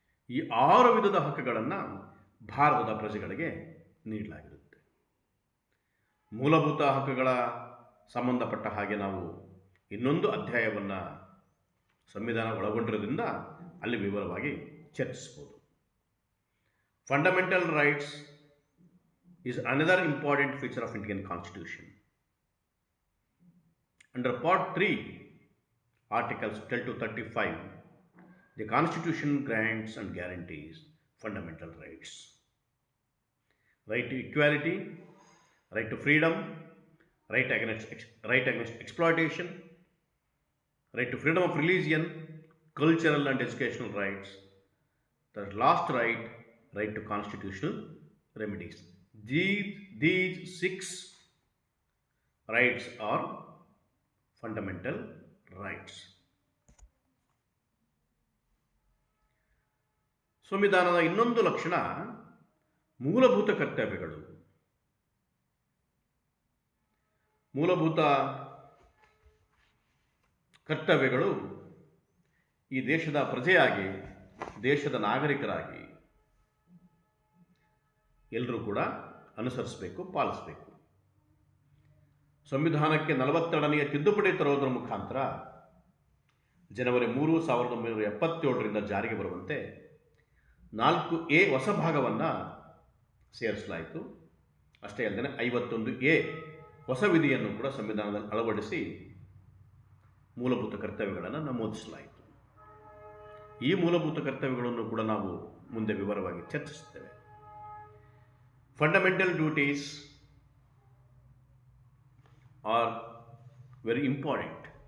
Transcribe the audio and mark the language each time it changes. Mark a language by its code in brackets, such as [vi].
[kn] ಈ 6 ವಿಧದ ಹಕ್ಕುಗಳನ್ನು ಭಾರತದ ಪ್ರಜೆಗಳಿಗೆ ನೀಡಲಾಗಿರುತ್ತೆ. ಮೂಲಭೂತ ಹಕ್ಕುಗಳ ಸಂಬಂಧಪಟ್ಟ ಹಾಗೆ ನಾವು ಇನ್ನೊಂದು ಅಧ್ಯಾಯವನ್ನು ಸಂವಿಧಾನ ಒಳಗೊಂಡಿರೋದ್ರಿಂದ ಅಲ್ಲಿ ವಿವರವಾಗಿ ಚರ್ಚಿಸ್ಬೋದು. [en] Fundamental rights is another important feature of Indian Constitution. Under Part 3, Articles 12 to 35, the Constitution grants and guarantees fundamental rights. Right to equality, right to freedom, right against exploitation, right to freedom of religion, cultural and educational rights. The last right, right to constitutional remedies. These 6 rights are fundamental rights. [kn] ಸಂವಿಧಾನದ ಇನ್ನೊಂದು ಲಕ್ಷಣ ಮೂಲಭೂತ ಕರ್ತವ್ಯಗಳು. ಮೂಲಭೂತ ಕರ್ತವ್ಯಗಳು ಈ ದೇಶದ ಪ್ರಜೆಯಾಗಿ, ದೇಶದ ನಾಗರಿಕರಾಗಿ ಎಲ್ಲರೂ ಕೂಡ ಅನುಸರಿಸಬೇಕು, ಪಾಲಿಸಬೇಕು. ಸಂವಿಧಾನಕ್ಕೆ 42ನೇ ತಿದ್ದುಪಡಿ ತರೋದರ ಮುಖಾಂತರ ಜನವರಿ 3, 1977ರಿಂದ ಜಾರಿಗೆ ಬರುವಂತೆ 4A ಹೊಸ ಭಾಗವನ್ನು ಸೇರಿಸಲಾಯಿತು. ಅಷ್ಟೇ ಅಲ್ಲದೆ 51A ಹೊಸ ವಿಧಿಯನ್ನು ಕೂಡ ಸಂವಿಧಾನದಲ್ಲಿ ಅಳವಡಿಸಿ ಮೂಲಭೂತ ಕರ್ತವ್ಯಗಳನ್ನು ನಮೂದಿಸಲಾಯಿತು. ಈ ಮೂಲಭೂತ ಕರ್ತವ್ಯಗಳನ್ನು ಕೂಡ ನಾವು ಮುಂದೆ ವಿವರವಾಗಿ ಚರ್ಚಿಸುತ್ತೇವೆ. [en] Fundamental duties are very important.